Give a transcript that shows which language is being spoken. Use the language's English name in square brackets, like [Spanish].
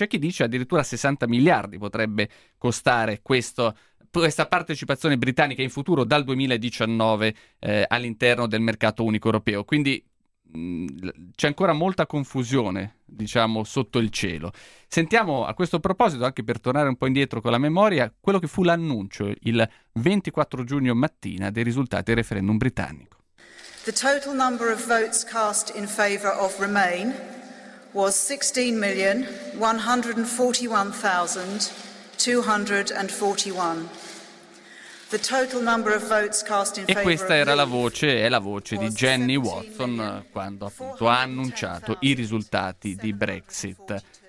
[Italian] C'è chi dice addirittura 60 miliardi potrebbe costare questa partecipazione britannica in futuro dal 2019 all'interno del mercato unico europeo. Quindi c'è ancora molta confusione, diciamo, sotto il cielo. Sentiamo a questo proposito, anche per tornare un po' indietro con la memoria, quello che fu l'annuncio il 24 giugno mattina dei risultati del referendum britannico. [English] The total number of votes cast in favor of Remain was 16,141,241. The total number of votes cast in favor. [Italian] E questa era la voce, è la voce di Jenny Watson quando appunto ha annunciato i risultati di Brexit.